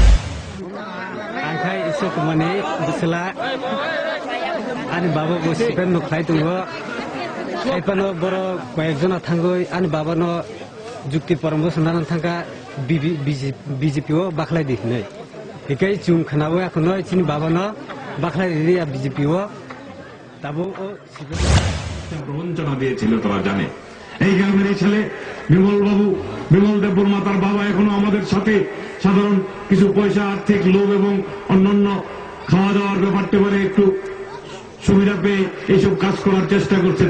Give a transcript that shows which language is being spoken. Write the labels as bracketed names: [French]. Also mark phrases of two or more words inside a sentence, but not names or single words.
[Kok Borok] Angkai isu kemana bisela ani baba bosikan nukhai tunggu Epano boro koyekjona thangoi ani babano jukti parambo sandanan thangka BJP o bakhlai dikhnai ekai chung khanawo ekhono chini babano bakhlai diri BJP o tabo o [Bangla] প্রবঞ্চনা দিয়েছিল তারা জানে। এই গ্রামের ছেলে বিমল দেবপুর মাতার বাবা এখনো আমাদের সাথে সাধারণ কিছু পয়সা আর্থিক লোভ এবং অন্যান্য খাওয়া দাওয়ার ব্যাপারটা বলে একটু সুবিধা পেয়ে এইসব কাজ করার চেষ্টা করছে।